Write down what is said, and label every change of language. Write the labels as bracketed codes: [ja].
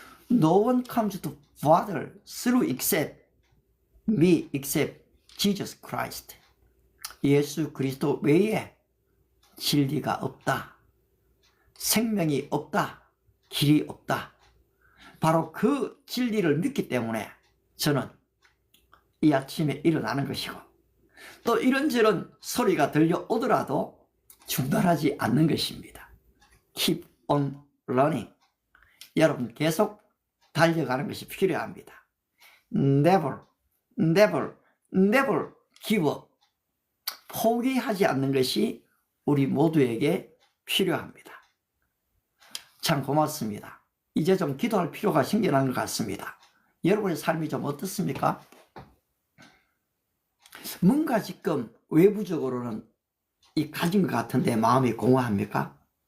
[en] No one comes to Father through except me, except Jesus Christ. [ko] 예수 그리스도 외에 진리가 없다. 생명이 없다. 길이 없다. 바로 그 진리를 믿기 때문에 저는 이 아침에 일어나는 것이고 또 이런저런 소리가 들려오더라도 중단하지 않는 것입니다. [en] Keep on running. [ko] 여러분 계속 달려가는 것이 필요합니다. [en] Never, never, never give up. [ko] 포기하지 않는 것이 우리 모두에게 필요합니다. 참 고맙습니다. 이제 좀 기도할 필요가 생겨난 것 같습니다. 여러분의 삶이 좀 어떻습니까? 뭔가 지금 외부적으로는 이 가진 것 같은데 마음이 공허합니까?